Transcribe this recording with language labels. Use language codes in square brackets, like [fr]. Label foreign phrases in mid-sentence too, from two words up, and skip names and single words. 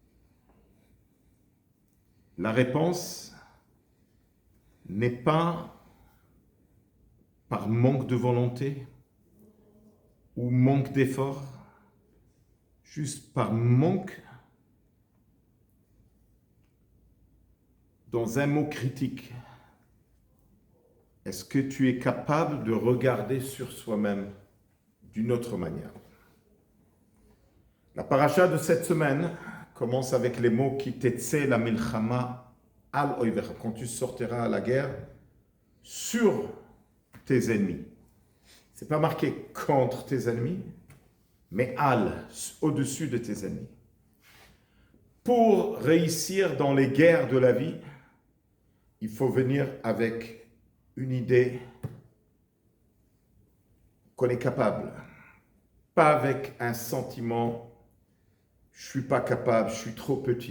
[fr] La réponse n'est pas par manque de volonté ou manque d'effort, juste par manque dans un mot critique. Est-ce que tu es capable de regarder sur soi-même d'une autre manière? La paracha de cette semaine commence avec les mots [he] qui tetse la milchama al oivecha, [fr] quand tu sortiras à la guerre sur tes ennemis. C'est pas marqué contre tes ennemis, mais al, au-dessus de tes ennemis. Pour réussir dans les guerres de la vie, il faut venir avec une idée qu'on est capable, pas avec un sentiment je suis pas capable, je suis trop petit.